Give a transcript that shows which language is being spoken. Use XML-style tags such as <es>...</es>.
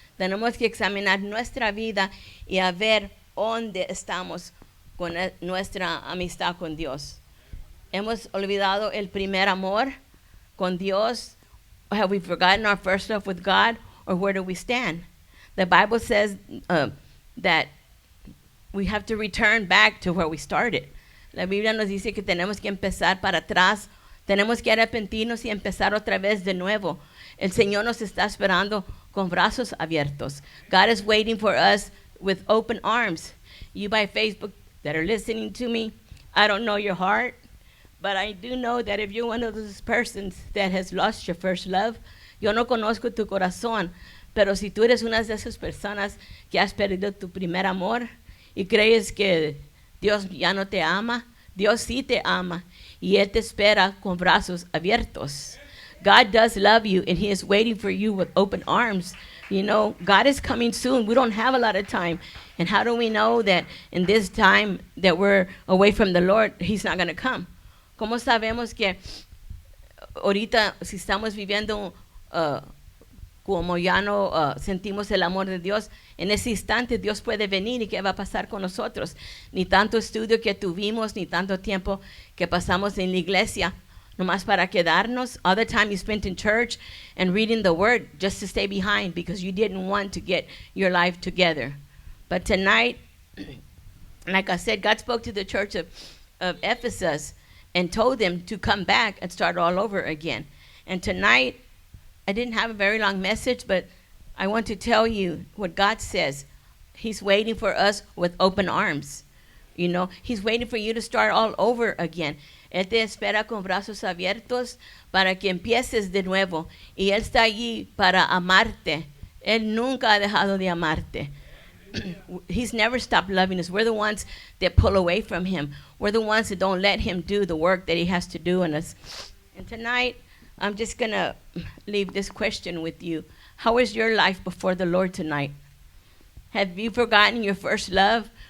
<es>Tenemos que examinar nuestra vida y a ver dónde estamos con nuestra amistad con Dios. Hemos olvidado el primer amor con Dios.</es> <en>Have we forgotten our first love with God, or where do we stand? The Bible says that we have to return back to where we started.</en> <es>La Biblia nos dice que tenemos que empezar para atrás. Tenemos que arrepentirnos y empezar otra vez de nuevo. El Señor nos está esperando con brazos abiertos.</es> <en>God is waiting for us with open arms. You by Facebook that are listening to me, I don't know your heart, but I do know that if you're one of those persons that has lost your first love,</en> <es>yo no conozco tu corazón, pero si tú eres una de esas personas que has perdido tu primer amor y crees que Dios ya no te ama, Dios sí te ama y Él te espera con brazos abiertos.</es> <en>God does love you and He is waiting for you with open arms. God is coming soon. We don't have a lot of time. And how do we know that in this time that we're away from the Lord, He's not going to come?</en> <es>¿Cómo sabemos que ahorita si estamos viviendo como ya no sentimos el amor de Dios, en ese instante Dios puede venir y qué va a pasar con nosotros? Ni tanto estudio que tuvimos, ni tanto tiempo que pasamos en la iglesia, nomás para quedarnos.</es> <en>All the time you spent in church and reading the word just to stay behind because you didn't want to get your life together. But tonight, like I said, God spoke to the church of Ephesus and told them to come back and start all over again. And tonight, I didn't have a very long message, but I want to tell you what God says. He's waiting for us with open arms. He's waiting for you to start all over again.</en> <es>Él te espera con brazos abiertos para que empieces de nuevo. Y Él está allí para amarte. Él nunca ha dejado de amarte.</es> <en>He's never stopped loving us. We're the ones that pull away from Him. We're the ones that don't let Him do the work that He has to do in us. And tonight, I'm just going to leave this question with you. How is your life before the Lord tonight? Have you forgotten your first love?</en>